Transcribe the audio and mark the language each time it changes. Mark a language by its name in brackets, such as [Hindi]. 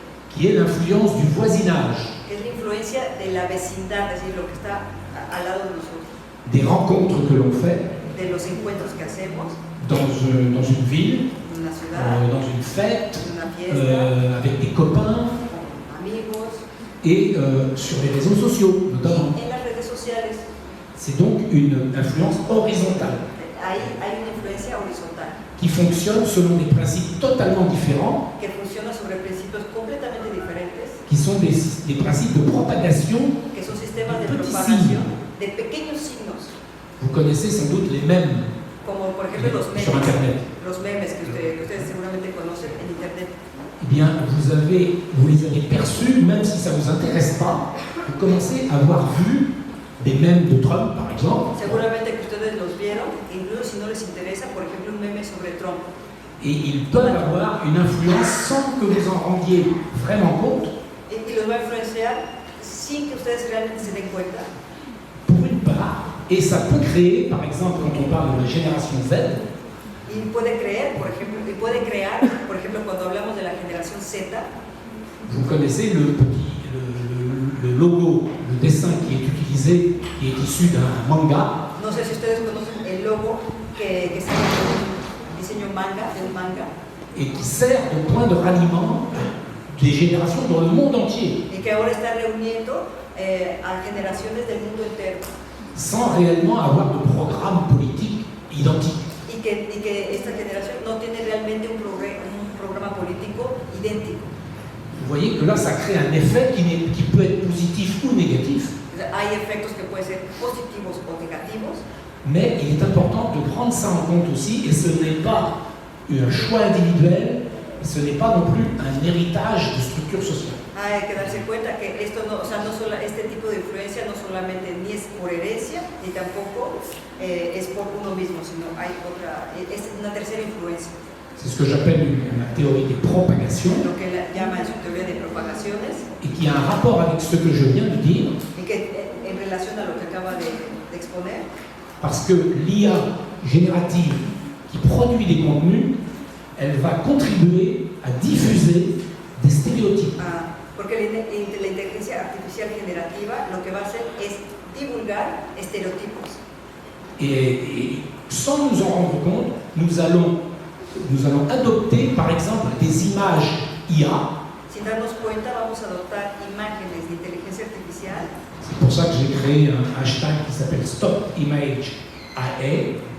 [French] qui est l'influence du voisinage, [Spanish] que es la influencia de la vecindad, es decir, lo que está al lado de nosotros, [French] des rencontres que l'on fait [Spanish] de los encuentros que hacemos [French] dans une ville, [Spanish] en una ciudad, [French] dans une fête, [Spanish] en una fiesta, [French] avec des copains [Spanish] con amigos, [French] et sur les réseaux sociaux notamment. [Spanish] en las redes sociales. [French] C'est donc une influence horizontale [Spanish] Ahí hay una influencia horizontal [French] qui fonctionne selon des principes totalement différents, [Spanish] que funciona sobre principios completamente diferentes, [French] qui sont des principes de propagation. [Spanish] que son sistemas de [French] Petits [Spanish] propagación de pequeños signos, [French] Vous connaissez sans doute les mêmes [Spanish] como por ejemplo los [French] sur [Spanish] memes, [French] Internet. [Spanish] que ustedes seguramente conocen en Internet. [French] Eh bien, vous les avez perçus, même si ça ne vous intéresse pas, vous commencez à avoir vu des mèmes de Trump, par exemple, [Spanish] Seguramente que ustedes los vieron, incluso si no les interesa, por ejemplo, un meme sobre Trump. [French] et ils peuvent avoir une influence sans que vous en rendiez vraiment compte, [Spanish] Y los va a influenciar sin que ustedes realmente se den cuenta. [French] pour une part, et ça peut créer, par exemple, quand on parle de la génération Z, [Spanish] Y puede crear, por ejemplo, cuando hablamos de la generación Z, [French] vous connaissez le logo, le dessin qui est utilisé, qui est issu d'un manga, [Spanish] no sé si ustedes conocen el logo que sale de un diseño manga, de un manga, [French] et qui sert de point de ralliement des générations dans le monde entier, [Spanish] y que ahora está reuniendo a generaciones del mundo entero. [French] sans réellement avoir de programme politique identique. [Spanish] Y que esta generación no tiene realmente un programa político idéntico. [French] Vous voyez que là, ça crée un effet qui peut être positif ou négatif, [Spanish] O sea, hay efectos que pueden ser positivos o negativos, [French] mais il est important de prendre ça en compte aussi, et ce n'est pas un choix individuel, ce n'est pas non plus un héritage de structure sociale. [Spanish] hay que darse cuenta que esto no, o sea, este tipo de influencia no solamente ni es por herencia, ni tampoco es por uno mismo, sino hay otra, es una tercera influencia, [French] C'est ce que j'appelle la théorie des propagations, [Spanish] lo que él llama en su teoría de propagaciones, [French] et qui a un rapport avec ce que je viens de dire, [Spanish] y que en relación a lo que acaba de exponer, [French] parce que l'IA générative qui produit des contenus, elle va contribuer à diffuser des stéréotypes. [Spanish] Porque la inteligencia artificial generativa lo que va a hacer es divulgar estereotipos. [French] Et sans nous en rendre compte, nous allons adopter par exemple des images IA. [Spanish] Sin darnos cuenta, vamos a adoptar imágenes de inteligencia artificial. [French] C'est pour ça que j'ai créé un hashtag qui s'appelle Stop Image AI.